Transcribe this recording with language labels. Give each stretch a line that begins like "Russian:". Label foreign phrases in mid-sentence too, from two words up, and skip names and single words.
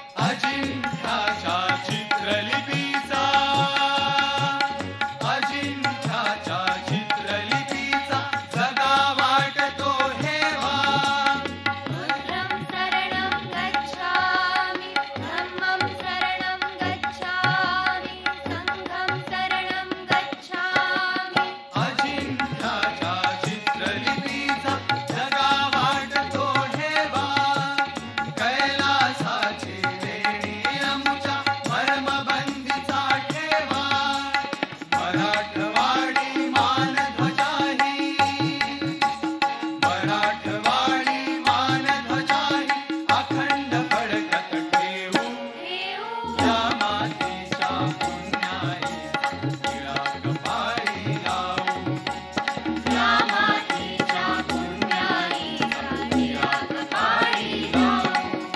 Marathi: अजिंठ्याच्या चित्रलिपीचा अजिंठ्याच्या चित्रलिपीचा जगा वाटतो हेवा
Pali: बुद्धं शरणं गच्छामि धम्मं शरणं गच्छामि संघं शरणं गच्छामि
Marathi: अजिंठ्याच्या चित्रलिपीचा जगा वाटतो हेवा कैलासाची लेणी आमच्या मर्मबंदीचा ठेवा मराठवाडी मानध्वजाही मराठवाडी मानध्वजाही अखंड फडकत ठेवू या मातीच्या पुण्याई तिळा कपाळी लावू या मातीच्या पुण्याई तिळा कपाळी लावू